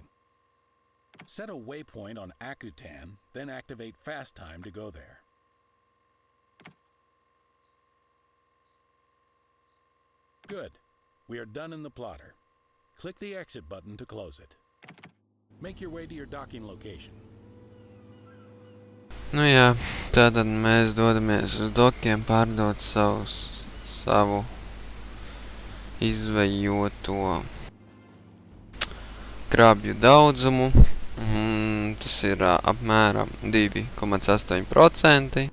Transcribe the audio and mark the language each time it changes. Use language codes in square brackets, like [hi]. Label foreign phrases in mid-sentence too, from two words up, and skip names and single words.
[en] Set a waypoint on Akutan, then activate fast time to go there. Good. We are done in the plotter. Click the exit button to close it. Make your way to your docking location. [lv] Nu jā, tātad mēs dodamies uz dokiem pārdot savu izvejoto krabju daudzumu. Tas ir apmēram 2,8%.